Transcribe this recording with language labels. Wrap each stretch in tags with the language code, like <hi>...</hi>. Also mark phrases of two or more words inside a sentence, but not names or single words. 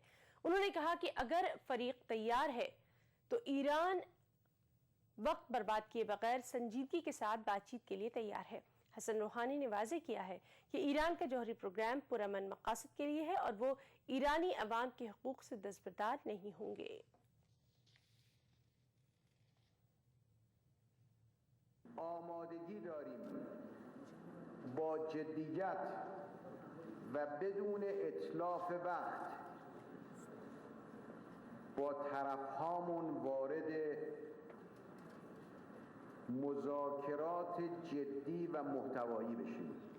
<hi>उन्होंने कहा कि अगर फरीक तैयार है तो ईरान वक्त बर्बाद किए बगैर संजीदगी के साथ बातचीत के लिए तैयार है। हसन रूहानी ने वाज़ेह किया है कि ईरान का जौहरी प्रोग्राम पुरअमन मकासद के लिए है और वो ईरानी अवाम के हकूक़ से दस्तबरदार नहीं होंगे।</hi> <fa>آمادگی داریم با جدیت و بدون اتلاف وقت با طرفهامون وارد مذاکرات جدی و محتوایی بشیم.</fa>